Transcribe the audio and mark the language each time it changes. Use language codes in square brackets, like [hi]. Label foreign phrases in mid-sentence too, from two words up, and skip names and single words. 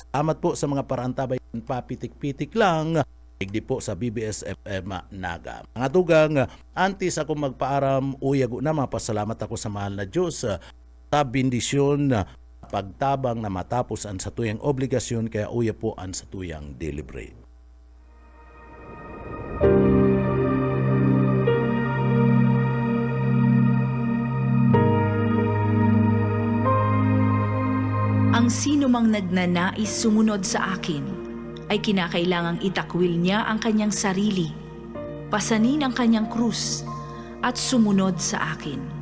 [bik] Amat po sa mga parantabay, papitik-pitik lang, digdi po sa BBS FM Naga. Mga tugang, antes ako magpaaram, uyago na mapasalamat ako sa mahal na Diyos sa bendisyon pagtabang na matapos ang satuyang obligasyon, kaya uya po ang satuyang delivery. [tl] Ang sinumang nagnanais sumunod sa akin ay kinakailangang itakwil niya ang kanyang sarili, pasanin ang kanyang krus, at sumunod sa akin.